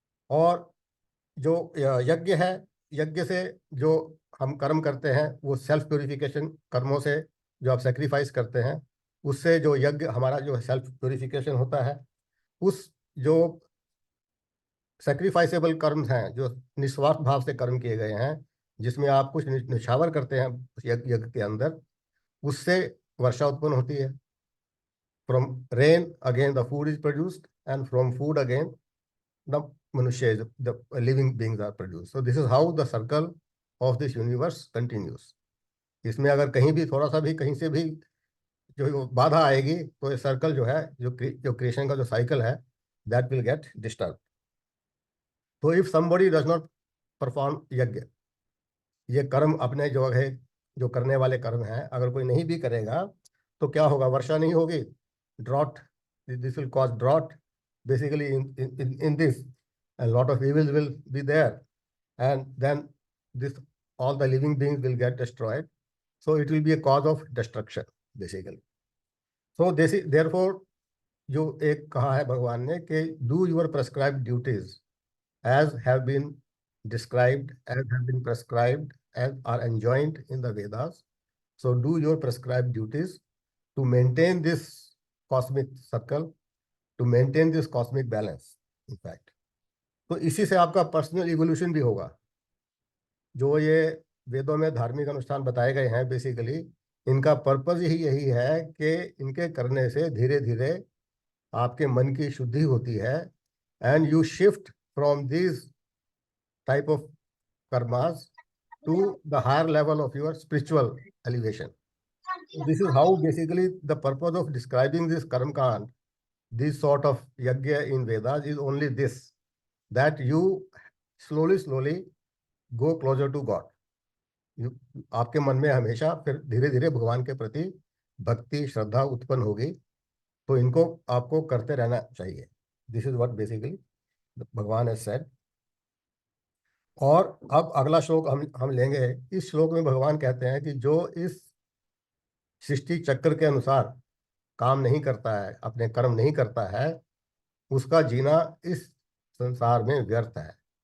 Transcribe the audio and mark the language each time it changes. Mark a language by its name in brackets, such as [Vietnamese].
[Hindi] और जो यज्ञ है, यज्ञ से जो हम कर्म करते हैं, वो सेल्फ प्योरिफिकेशन कर्मों से, जो आप सेक्रीफाइस करते हैं, उससे जो यज्ञ हमारा जो सेल्फ प्योरिफिकेशन होता है, उस जो सेक्रीफाइसेबल कर्म हैं, जो निस्वार्थ भाव से कर्म किए गए हैं, जिसमें आप कुछ निछावर करते हैं उस यज्ञ के अंदर, उससे वर्षा उत्पन्न होती है। [English] From rain again the food is produced, and from food again the Manushya is the living beings are produced. So this is how the circle of this universe continues. [Hindi] इसमें अगर कहीं भी थोड़ा सा भी कहीं से भी जो बाधा आएगी, तो ये सर्कल जो है, जो क्रिएशन का जो साइकिल है, [English] That will get disturb. [Hindi] तो [English] if somebody does not perform [Hindi] यज्ञ, ये कर्म अपने जो है, जो करने वाले कर्म हैं, अगर कोई नहीं भी करेगा, तो क्या होगा? वर्षा नहीं होगी, [English] Drought, this will cause drought basically in this, a lot of evils will be there, and then this all the living beings will get destroyed. So it will be a cause of destruction basically. So this is therefore, [Hindi] जो एक कहा है भगवान ने कि [English] do your prescribed duties as have been described, as have been prescribed, as are enjoined in the Vedas. So do your prescribed duties to maintain this cosmic circle, to maintain this cosmic balance, in fact. [Hindi] तो इसी से आपका personal evolution भी होगा। जो ये वेदों में धार्मिक अनुष्ठान बताए गए हैं, बेसिकली इनका पर्पज ही यही है कि इनके करने से धीरे धीरे आपके मन की शुद्धि होती है, [English] And you shift from this type of karmas to the higher level of your spiritual elevation. This is how basically the purpose of describing this karmkand, this sort of yajna in Vedas, is only this, that you slowly go closer to God. [Hindi] आपके मन में हमेशा फिर धीरे धीरे भगवान के प्रति भक्ति श्रद्धा उत्पन्न होगी। तो इनको आपको करते रहना चाहिए। [English] This is what basically Bhagwan has said. [Hindi] और अब अगला श्लोक हम लेंगे। इस श्लोक में भगवान कहते हैं कि जो इस सृष्टि चक्र के अनुसार काम नहीं करता है, अपने कर्म नहीं करता है, उसका जीना इस संसार में व्यर्थ है।